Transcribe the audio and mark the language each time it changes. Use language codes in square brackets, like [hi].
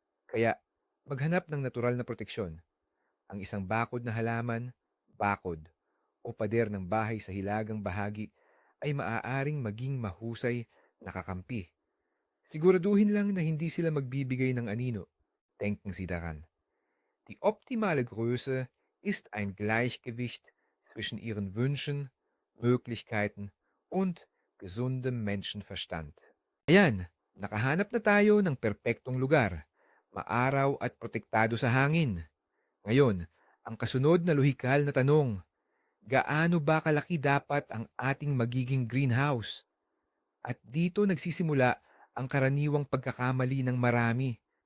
[tl] Kaya maghanap ng natural na proteksyon. Ang isang bakod na halaman, bakod, o pader ng bahay sa hilagang bahagi ay maaaring maging mahusay na kakampi. Siguraduhin lang na hindi sila magbibigay ng anino. [de] Denken Sie daran. Die optimale Größe ist ein Gleichgewicht zwischen Ihren Wünschen, Möglichkeiten und gesundem Menschenverstand. [tl] Ayan, nakahanap na tayo ng perpektong lugar, maaraw at protektado sa hangin. Ngayon, ang kasunod na lohikal na tanong, gaano ba kalaki dapat ang ating magiging greenhouse? At dito nagsisimula ang karaniwang pagkakamali ng marami.